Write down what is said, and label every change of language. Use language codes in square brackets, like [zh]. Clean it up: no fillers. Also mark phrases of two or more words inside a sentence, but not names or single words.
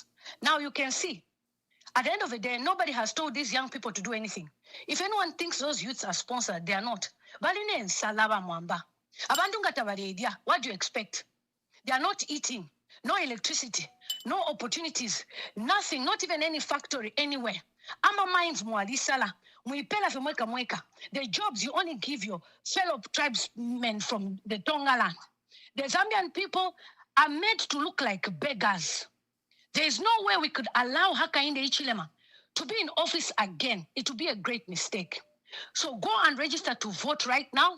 [en] Now you can see, at the end of the day, nobody has told these young people to do anything. If anyone thinks those youths are sponsored, they are not. [bem] Baline Salaba Mwamba. [en] What do you expect? They are not eating, no electricity, no opportunities, nothing, not even any factory anywhere. [bem] Ama mines mwalisala, muipela fe mweka. [en] The jobs you only give your fellow tribesmen from the Tonga land. The Zambian people are made to look like beggars. There is no way we could allow Hakainde Hichilema to be in office again. It would be a great mistake. So go and register to vote right now.